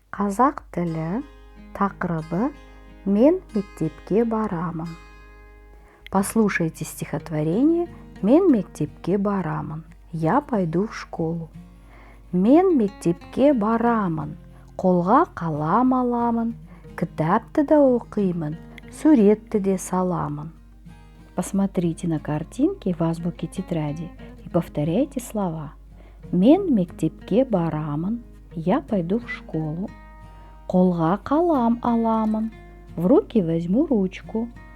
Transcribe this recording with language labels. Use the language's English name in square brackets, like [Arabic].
[Kazakh] Қазақ тілі тақырыбы «Мен мектепке барамын». [Russian] Послушайте стихотворение [Kazakh] «Мен мектепке барамын». [Russian] Я пойду в школу. [Kazakh] Мен мектепке барамын, қолға қалам аламын, кітапты да оқимын, суретті де саламын. [Russian] Посмотрите на картинки в азбуке тетради и повторяйте слова. [Kazakh] Мен мектепке барамын, [Russian] я пойду в школу. [Kazakh] Қолға қалам аламын, [Russian] в руки возьму ручку.